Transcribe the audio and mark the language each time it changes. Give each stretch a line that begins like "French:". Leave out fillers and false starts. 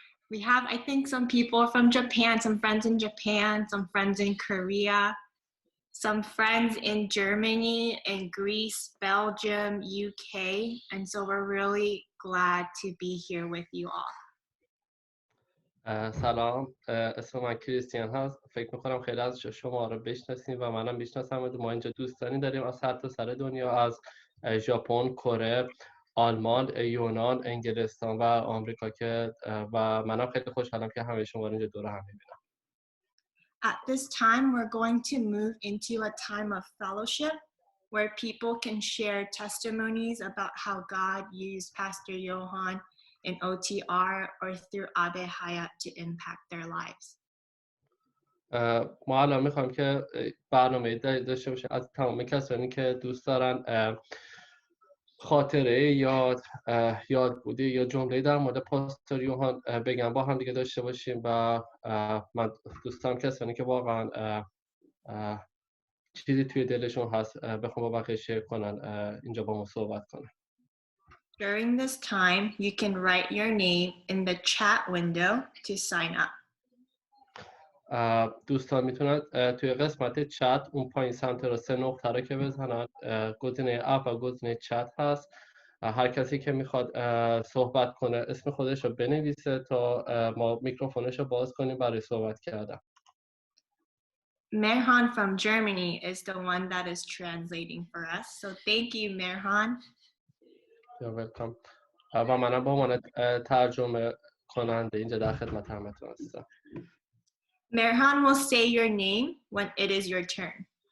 English: We have, I think, some people from Japan, some friends in Japan, some friends in Korea, some friends in Germany and Greece, Belgium, UK, and so we're really glad to be here with you all.
Persian: سلام، اسم من کریستیان هست. فکر میکنم خیلی از شما رو بشناسیم و منم میشناسم. ما اینجا دوستانی داریم از هر تا سر دنیا، از ژاپن، کره، آلمان، یونان، انگلستان و آمریکا که و منم خیلی خوشحالم که همه شما رو اینجا دور هم میبینم.
English: At this time, we're going to move into a time of fellowship where people can share testimonies about how God used Pastor Johan in OTR or through Abe Hayat to impact their lives.
Persian: ما الان میخوایم که برنامه داشته باشیم از تمام کسانی که دوست دارن خاطره یاد بودی یا جمله در مورد پاستور یوهان بگم با هم دیگه داشته باشیم و من دوست دارم کسانی که واقعا چیزی توی دلشون هست بخوام با بقیه شیر کنن اینجا با ما صحبت کنن.
English: During this time, you can write your name in the chat window to sign up.
Persian: دوستان میتونن توی قسمت چت اون پایین سمت را 3 نقطه رو که بزنن، گزینه اپ و گزینه چت هست. هر کسی که میخواد صحبت کنه اسم خودش رو بنویسه تا ما میکروفونش رو باز کنیم برای صحبت کردن.
English: Merhan from Germany is the one that is translating for us. So thank you, Merhan. You're welcome.
Persian: و منم به عنوان ترجمه کننده اینجا در خدمت همتون هستم.
English: Merhan will say your name when it is your turn.